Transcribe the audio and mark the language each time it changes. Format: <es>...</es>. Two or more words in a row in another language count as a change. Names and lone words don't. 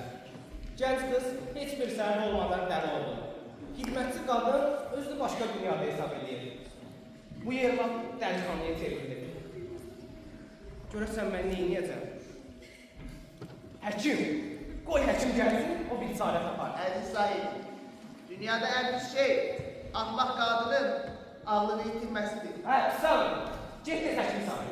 <az>Gənc qız heç bir səbəb olmadan dəli oldu. Xidmətçi qadın özünü başqa dünyada hesab edir. Bu yer bax dəlixanaya çevrilir. Görəsən mən neyniyəcəm? Həkim! Qoy həkim gəlsin, o bir çarə tapar.</az> <tr>elli sahip. Dünyada en büyük şey ahmak kadının ağlını yitirmesidir.</tr> <az>Hə, sağ ol. Get tez həkim çağır.</az>